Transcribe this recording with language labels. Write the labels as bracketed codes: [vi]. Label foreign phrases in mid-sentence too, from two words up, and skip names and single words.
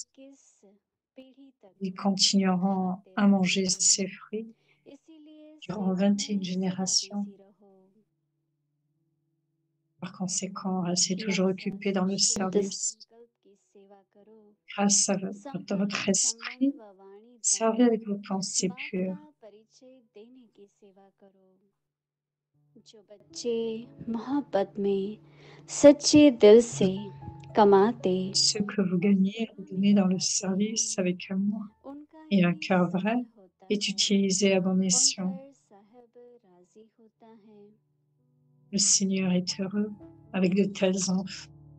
[fr] Ils continueront à manger ces fruits durant 21 générations. Par conséquent, restez toujours occupés dans le service. Grâce à votre esprit, servez avec vos pensées pures. [hi] जो बच्चे मोहब्बत में सच्चे दिल से कमाते [fr] Ce que vous gagnez, redonnez dans le service avec amour et un cœur vrai est utilisé à bon escient. Le Seigneur est heureux avec de tels enfants.